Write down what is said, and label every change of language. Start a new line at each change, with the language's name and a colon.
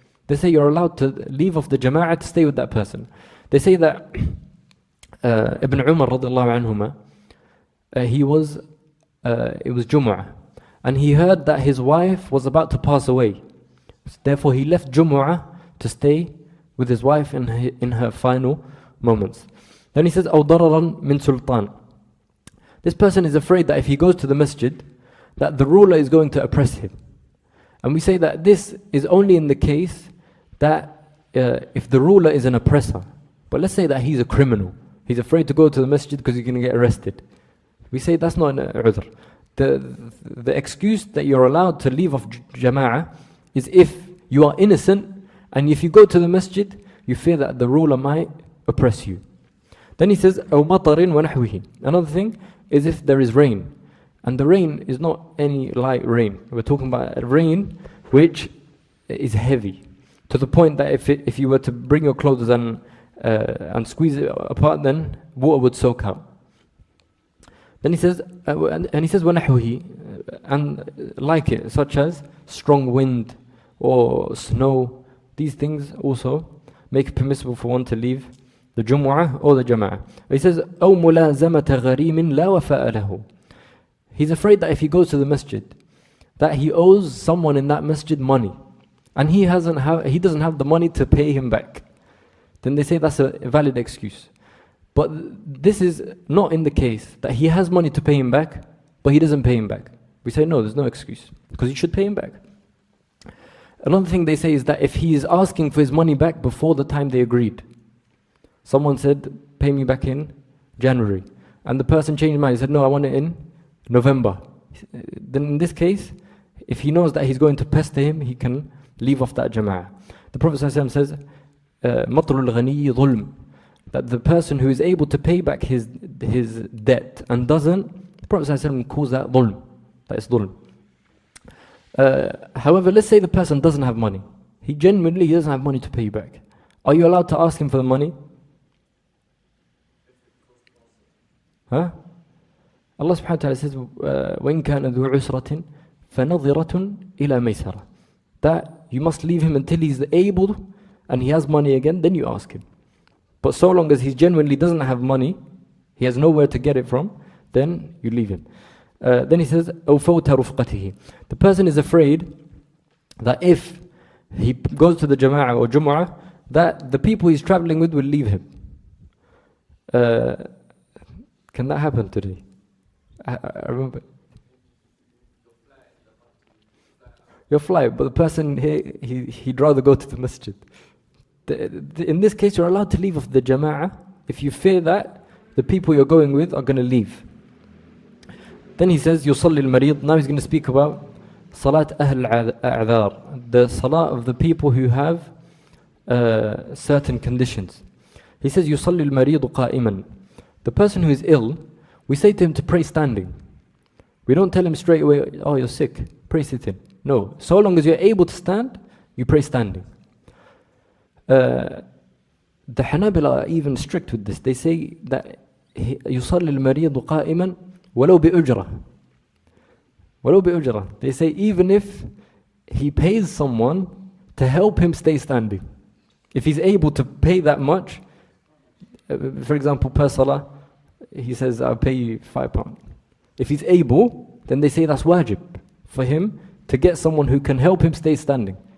English: They say you're allowed to leave off the jama'ah to stay with that person. They say that Ibn Umar radiallahu anhuma, it was Jumu'ah, and he heard that his wife was about to pass away. Therefore he left Jumu'ah to stay with his wife in her final moments. Then he says,
Arabic: أَوْ ضَرَرًا مِنْ سُلْطَانٍ.
English: This person is afraid that if he goes to the masjid, that the ruler is going to oppress him. And we say that this is only in the case that if the ruler is an oppressor. But let's say that he's a criminal. He's afraid to go to the masjid because he's going to get arrested. We say that's not an udhr. The excuse that you're allowed to leave off jama'ah is if you are innocent, and if you go to the masjid, you fear that the ruler might oppress you. Then he says,
Arabic: أَوْ مَطَرٍ وَنَحْوِهِ.
English: Another thing is if there is rain. And the rain is not any light rain. We're talking about a rain which is heavy. To the point that if you were to bring your clothes and squeeze it apart, then water would soak out. Then he says,
Arabic: وَنَحْوِهِ.
English: And like it, such as strong wind or snow. These things also make it permissible for one to leave the Jumu'ah or the Jama'ah. He says,
Arabic: أَوْ مُلَازَمَةَ غَرِيمٍ لَا وَفَاءَ لَهُ.
English: He's afraid that if he goes to the masjid, that he owes someone in that masjid money, and he doesn't have the money to pay him back. Then they say that's a valid excuse. But this is not in the case that he has money to pay him back, but he doesn't pay him back. We say no, there's no excuse, because he should pay him back. Another thing they say is that if he is asking for his money back before the time they agreed, someone said, pay me back in January, and the person changed his mind, he said, no, I want it in November. Then in this case, if he knows that he's going to pester him, he can leave off that jama'ah. The Prophet ﷺ says,
Arabic: مَطْرُ الْغَنِيِّ ظُلْمٌ.
English: That the person who is able to pay back his debt and doesn't, the Prophet ﷺ calls that dhulm. That is dhulm. However, let's say the person doesn't have money. He genuinely doesn't have money to pay you back. Are you allowed to ask him for the money? Huh? Allah subhanahu wa ta'ala says,
Arabic: وَإِن كَانَ ذُو عُسْرَةٍ فَنَظِرَةٌ إِلَى مَيْسَرَةٍ.
English: That you must leave him until he's able and he has money again, then you ask him. But so long as he genuinely doesn't have money, he has nowhere to get it from, then you leave him. Then he says,
Arabic: أَوْ فَوْتَ رُفْقَتِهِ.
English: The person is afraid that if he goes to the Jama'ah or Jumu'ah that the people he's traveling with will leave him. Can that happen today? I remember. Your flight, but the person here, he'd rather go to the masjid. In this case, you're allowed to leave of the jama'ah if you fear that the people you're going with are going to leave. Then he says,
Arabic: يُصَلِّ الْمَرِيض.
English: Now he's going to speak about Salat Ahl al-A'dhar, the Salah of the people who have certain conditions. He says,
Arabic: يُصَلِّ الْمَرِيضُ قَائِمًا.
English: The person who is ill, we say to him to pray standing. We don't tell him straight away, oh, you're sick, pray sitting. No, so long as you're able to stand, you pray standing. The Hanabila are even strict with this. They say that
Arabic: يُصَلِّ الْمَرِيضُ قَائِمًا وَلَوْ بِأُجْرَةٍ. وَلَوْ بِأُجْرَةٍ.
English: They say even if he pays someone to help him stay standing. If he's able to pay that much, for example, per salah, he says, I'll pay you £5. If he's able, then they say that's wajib for him to get someone who can help him stay standing.